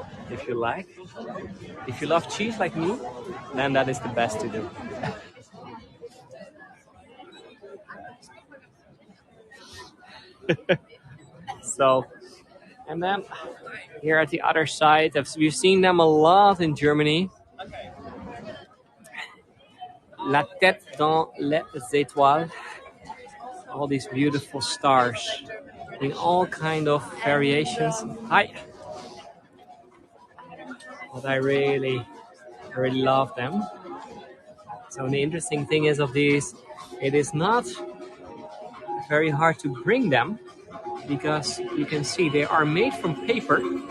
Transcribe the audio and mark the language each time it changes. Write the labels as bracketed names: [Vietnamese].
[English] If you like, if you love cheese like me, then that is the best to do. So, and then here at the other side, we've seen them a lot in Germany. [French] La tête dans les étoiles. [English] All these beautiful stars in all kind of variations. Hi. But I really love them. So the interesting thing is of these, it is not very hard to bring them, because you can see they are made from paper.